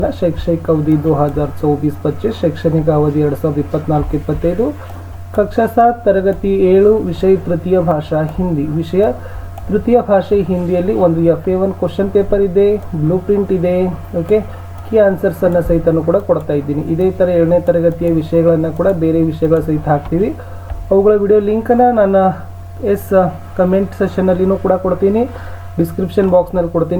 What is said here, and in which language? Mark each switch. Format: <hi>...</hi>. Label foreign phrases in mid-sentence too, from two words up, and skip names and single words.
<hi>शैक्षणिक अवधि 2024-25, शैक्षणिक अवधि 2024-25, कक्षा 7 तरगति 7 विषय तृतीय</hi> <kn>भाषा हिंदी, विषय तृतीಯ ಭಾಷೆ ಹಿಂದಿಯಲ್ಲಿ ಒಂದು FA1</kn> <en>question paper</en> <kn>ಇದೆ,</kn> <en>blue print</en> <kn>ಇದೆ, ಓಕೆ, ಕೀ ಆನ್ಸರ್ಸನ್ನು ಸಹಿತನೂ ಕೂಡ ಕೊಡ್ತಾ ಇದ್ದೀನಿ. ಇದೇ ಥರ 7ನೇ ತರಗತಿಯ ವಿಷಯಗಳನ್ನು ಕೂಡ ಬೇರೆ ವಿಷಯಗಳ ಸಹಿತ ಹಾಕ್ತೀವಿ. ಅವುಗಳ ವಿಡಿಯೋ ಲಿಂಕನ್ನು ನಾನು ಕಮೆಂಟ್ ಸೆಷನ್ನಲ್ಲಿನೂ ಕೂಡ ಕೊಡ್ತೀನಿ, ಡಿಸ್ಕ್ರಿಪ್ಷನ್ ಬಾಕ್ಸ್ನಲ್ಲಿ ಕೊಡ್ತೀನಿ.</kn>